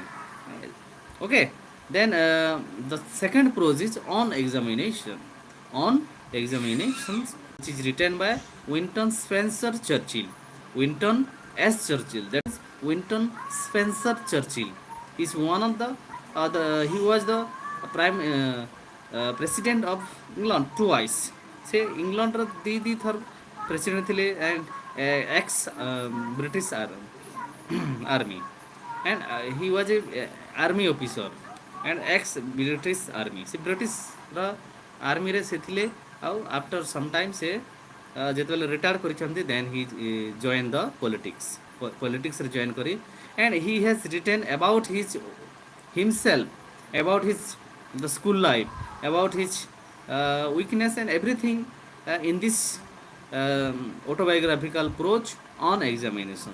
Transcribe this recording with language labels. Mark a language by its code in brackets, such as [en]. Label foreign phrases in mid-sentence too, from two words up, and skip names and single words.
[en] Okay, then the second prose is on examinations, which is written by Winston Spencer Churchill. Winston S. Churchill. That is Winston Spencer Churchill is one of the he was the prime president of England twice. [or] Say England ର ଦି ଥର president ଥିଲେ, [en] and ex British army, and he was a army officer and ex British army. [or] Se British ର army ରେ se ଥିଲେ, ଆଉ [en] after some time [or] se ଯେତେବେଳେ ରିଟାୟାର୍ଡ କରିଛନ୍ତି, [en] then he joined the politics ରେ join କରି, and he has written about himself, about his the school life, about his weakness and everything in this autobiographical approach on examination.